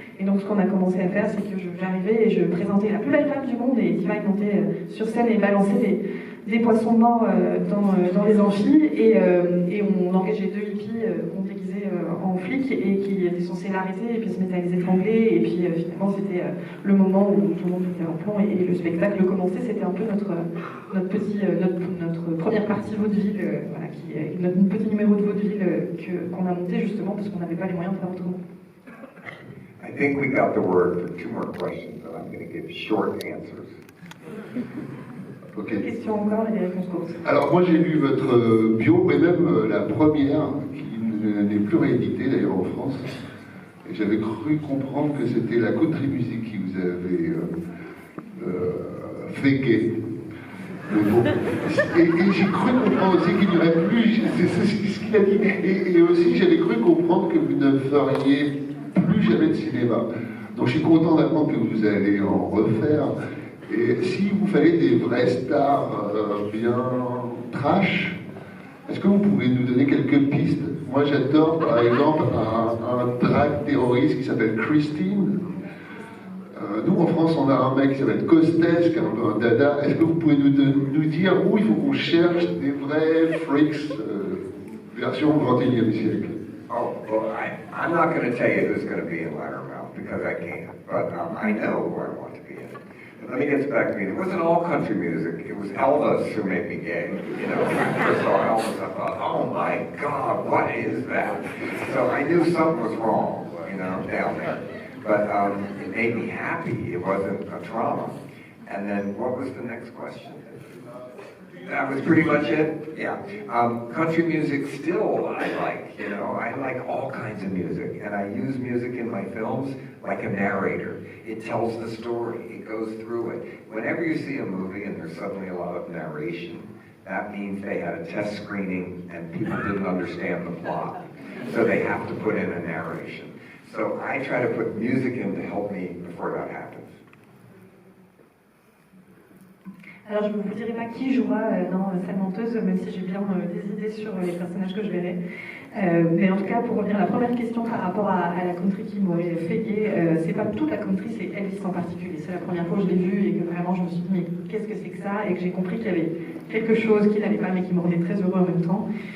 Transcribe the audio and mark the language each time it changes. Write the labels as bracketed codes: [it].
[fr] Et donc ce qu'on a commencé à faire, c'est que j'arrivais et je présentais la plus belle femme du monde et Divine montait sur scène et balançait des poissons morts dans les amphis et on engageait deux hippies qu'on déguisait en flics et qui étaient censés l'arrêter et puis se mettaient à les étrangler et puis finalement c'était le moment où tout le monde était en plomb et le spectacle commençait. C'était un peu notre première partie vaudeville, voilà, qui est notre petit numéro de vaudeville qu'on a monté justement parce qu'on n'avait pas les moyens de faire autrement. [en] I think we got the word for two more questions, and I'm going to give short answers. Okay. [fr] Question encore et des réponses courtes. Alors moi j'ai lu votre bio, et même la première, qui n'est plus rééditée d'ailleurs en France. Et j'avais cru comprendre que c'était la country music qui vous avait fait gay. Et j'ai cru comprendre aussi qu'il n'y aurait plus, c'est ce qu'il a dit, et aussi j'avais cru comprendre que vous ne feriez plus jamais de cinéma. Donc je suis content d'apprendre que vous allez en refaire. Et si vous fallait des vraies stars bien trash, est-ce que vous pouvez nous donner quelques pistes? Moi j'adore par exemple un drag terroriste qui s'appelle Christine. Nous en France on a un mec qui s'appelle Costes, qui est un peu un dada. Est-ce que vous pouvez nous dire où il faut qu'on cherche des vrais freaks version 21e siècle? [en] Oh, well, I'm not going to tell you who's going to be in Loudermouth because I can't, but I know who I want to be in. Let me get back to me. It wasn't all country music. It was Elvis who made me gay. You know, when I first saw Elvis, I thought, oh my God, what is that? So I knew something was wrong, you know, down there. But it made me happy. It wasn't a trauma. And then what was the next question? That was pretty much it? Yeah. Country music still I like, you know. I like all kinds of music. And I use music in my films like a narrator. It tells the story. It goes through it. Whenever you see a movie and there's suddenly a lot of narration, that means they had a test screening and people didn't understand the plot. So they have to put in a narration. So I try to put music in to help me before that happens. [fr] Alors je ne vous dirai pas qui jouera dans Sale Menteuse, même si j'ai bien des idées sur les personnages que je verrai. Mais en tout cas, pour revenir à la première question par rapport à la country qui m'aurait fait gay, c'est pas toute la country, c'est Elvis en particulier. C'est la première fois que je l'ai vu et que vraiment je me suis dit mais qu'est-ce que c'est que ça, et que j'ai compris qu'il y avait quelque chose qui n'allait pas mais qui me rendait très heureux en même temps.